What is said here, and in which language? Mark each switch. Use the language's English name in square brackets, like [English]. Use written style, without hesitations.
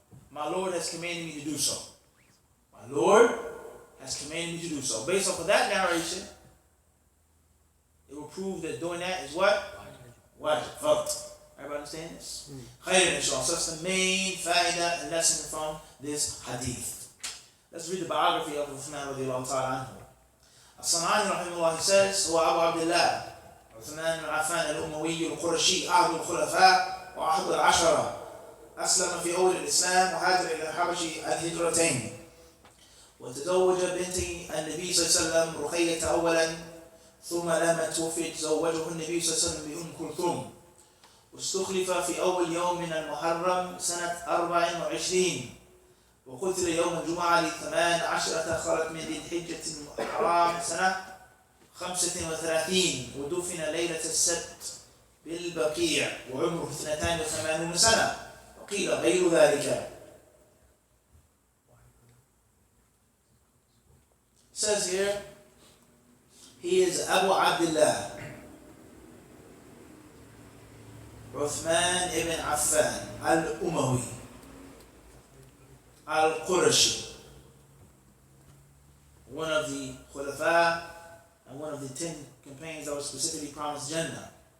[English] My Lord has commanded me to do so. My Lord has commanded me to do so. Based off of that narration, it will prove that doing that is what? Wajib. Fard. Everybody understand this? Khayr, inshallah. So that's the main faida and lesson from this hadith. Let's read the biography of Uthman radiallahu ta'ala anhu. As-San'ani rahimahullah, he says, [Arabic] هو أبو عبد الله عثمان بن عفان الأموي القرشي أحد الخلفاء وأحد العشرة، أسلم في أول الإسلام وهاجر إلى الحبش الهجرتين، وتزوج بنت النبي صلى الله عليه وسلم رقية أولا، ثم لما توفي تزوجه النبي صلى الله عليه وسلم بأم كلثوم، واستخلف في أول يوم من المحرم سنة 24، وقتل يوم الجمعة ل18 خرج من ذي الحجة الحرام سنة 35، ودفن ليلة السبت بالبقيع وعمره 82 سنة، وقيل غير ذلك. [English] It says here, he is Abu Abdullah Uthman ibn Affan al-Umawi al-Qurashi, one of the Khulafa and one of the 10 companions that was specifically promised Jannah.